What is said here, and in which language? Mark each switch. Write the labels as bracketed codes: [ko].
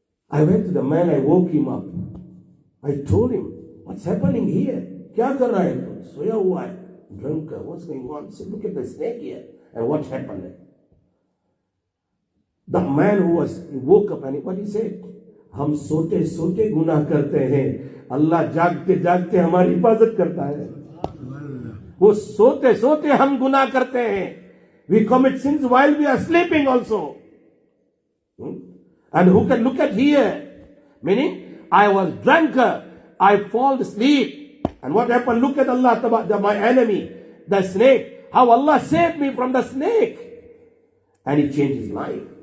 [en] I went to the man, I woke him up. I told him, what's happening here? [hi] Kya kar raha hai? Soya hua hai. [en] Drunker, what's going on? He said, look at the snake here. And what happened? The man he woke up and what he said? [hi] हम सोते सोते गुनाह करते हैं, अल्लाह जागते जागते हमारी हिफाजत करता है. वो सोते सोते हम गुनाह करते हैं. [en] We commit sins while we are sleeping also. And who can look at here? Meaning, I was drunker, I fall asleep. And what happened? Look at Allah, my enemy, the snake. How Allah saved me from the snake. And he changed his life.